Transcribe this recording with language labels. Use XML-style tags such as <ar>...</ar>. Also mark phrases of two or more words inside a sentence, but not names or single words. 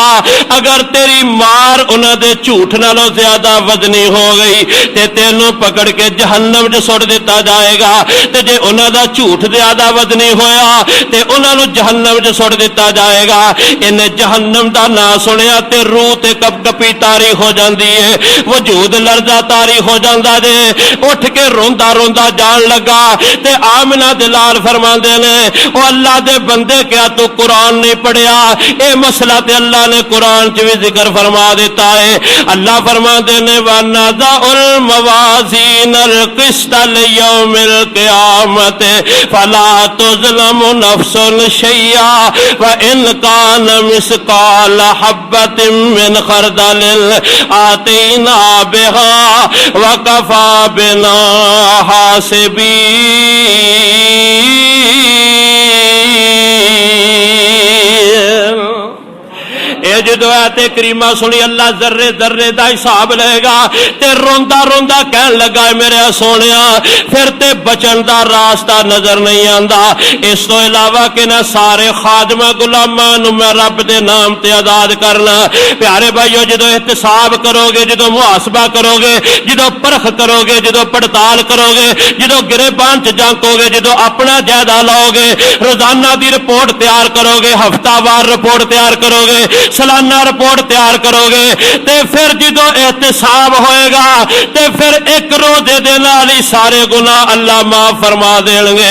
<pa>اگر تیری مار انہاں دے جھوٹ نالوں زیادہ وزنی ہو گئی تے تینوں پکڑ کے جہنم وچ سٹ دتا جائے گا، تے جے انہاں دا جھوٹ زیادہ وزنی ہویا تے انہاں نوں جہنم وچ سٹ دتا جائے گا۔ انہیں جہنم دا نام سنیا تے روح تے کپ کپی تاری ہو جاندی ہے، وجود لرزہ تاری ہو جاندا جے، اٹھ کے روندا روندا جان لگا تے آمنہ دلال فرماندے نے او اللہ دے بندے کیا تو قرآن نہیں پڑھیا؟ اے مسئلہ تے اللہ نے قرآن چ بھی ذکر فرما دیتا ہے۔ اللہ فرماندے نے</pa> <ar>وَنَضَعُ الْمَوَازِينَ الْقِسْطَ لِيَوْمِ الْقِيَامَةِ فَلَا تُظْلَمُ نَفْسٌ شَيْئًا وَإِنْ كَانَ مِثْقَالَ حَبَّةٍ مِّنْ خَرْدَلٍ آتَيْنَا بِهَا وَكَفَى بِنَا حَاسِبِينَ۔</ar> <pa>اے جدو آیت کریمہ سنی اللہ ذرے ذرے دا حساب لے گا تے روندا روندا کہن لگا میرے سونیا پھر تے بچن دا راستہ نظر نہیں آندا۔ اس تو علاوہ کہ نہ سارے خادمہ غلاماں نوں میں رب دے نام تے آزاد کرنا۔ پیارے بھائیو جدو احتساب کرو گے، جدو محاسبہ کرو گے، جدو پرخ کرو گے، جدو پڑتال کرو گے، جدو گریبان چ جانکو گے، جدو اپنا جائزہ لاؤ گے، روزانہ دی رپورٹ تیار کرو گے، ہفتہ وار رپورٹ تیار کرو گے، سالانہ رپورٹ تیار کرو گے تے پھر جدو احتساب ہوئے گا تے پھر ایک روزے دے نال ہی سارے گناہ اللہ معاف فرما دین گے۔</pa>